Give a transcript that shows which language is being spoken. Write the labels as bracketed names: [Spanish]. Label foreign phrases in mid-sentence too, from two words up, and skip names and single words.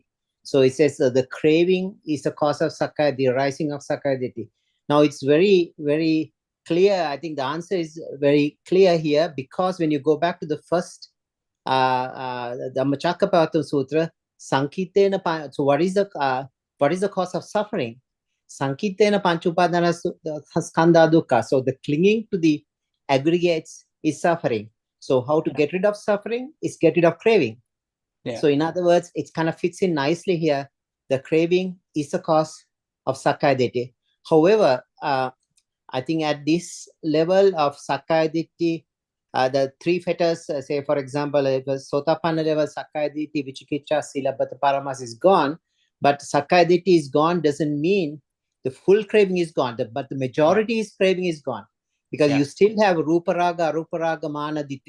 [English] So it says the craving is the cause of Sakkaya, the rising of [Pali] Sakkaya Ditthi. [English] Now it's very, very clear. I think the answer is very clear here, because when you go back to the first Dhammacakkappavattana Sutra, Sankitena, so what is the cause of suffering? [Pali] Sankitena panchupadana skandha dukkha. [English] So the clinging to the aggregates is suffering. So how to get rid of suffering is get rid of craving. Yeah. So in other words, it kind of fits in nicely here. The craving is the cause of [Pali] Sakkaya Ditthi. [English] However, I think at this level of [Pali] Sakkaya Ditthi, [English] the three fetters, say for example, if Sotapanna level [Pali] Sakkaya Ditthi, Vichikicha, Silabbata Paramas [English] is gone, but [Pali] Sakkaya Ditthi [English] is gone doesn't mean the full craving is gone, but the majority is craving is gone, because you still have [Pali] Ruparaga, Aruparaga, Mana Ditthi.